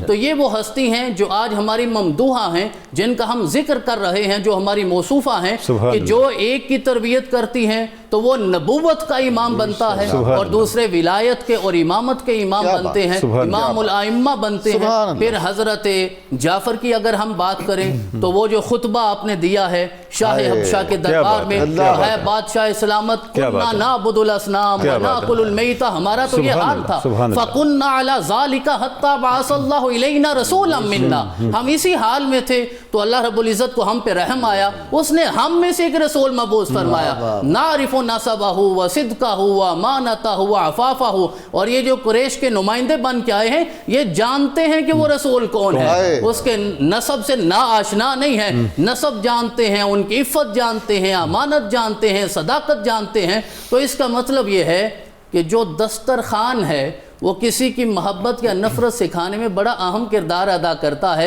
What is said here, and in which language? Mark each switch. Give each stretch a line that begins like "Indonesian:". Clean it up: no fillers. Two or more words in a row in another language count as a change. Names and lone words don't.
Urdu: تو یہ وہ ہستی ہیں جو آج ہماری ممدوحہ ہیں، جن کا ہم ذکر کر رہے ہیں، جو ہماری موصوفہ ہیں، کہ جو ایک کی تربیت کرتی ہیں تو وہ نبوت کا امام بنتا ہے، اور دوسرے ولایت کے اور امامت کے امام بنتے ہیں,
Arabic: إمام الأئمة
Urdu: بنتے ہیں. پھر حضرت جعفر کی اگر ہم بات کریں تو وہ جو خطبہ آپ نے دیا ہے شاہ حبشہ کے دربار میں، ہے بادشاہ سلامت,
Arabic: كنا نعبد الأصنام ونأكل الميتة,
Urdu: ہمارا تو یہ حال تھا,
Arabic: فكنا على ذلك حتى بعث الله إلينا رسولا منا,
Urdu: ہم اسی حال میں تھے تو اللہ رب العزت کو ہم پہ رحم آیا، اس نے ہم میں سے ایک رسول مبعوث فرمایا,
Arabic: نعرف نسبه وصدقه وأمانته وعفافه.
Urdu: اور یہ جو قریش کے نمائندے بن کے آئے ہیں، یہ جانتے ہیں کہ وہ رسول کون ہے، اس کے نسب سے نا آشنا نہیں ہے، نسب جانتے ہیں، ان کی عفت جانتے ہیں، امانت جانتے ہیں، صداقت جانتے ہیں. تو اس کا مطلب یہ ہے کہ جو دسترخوان ہے وہ کسی کی محبت یا نفرت سکھانے میں بڑا اہم کردار ادا کرتا ہے.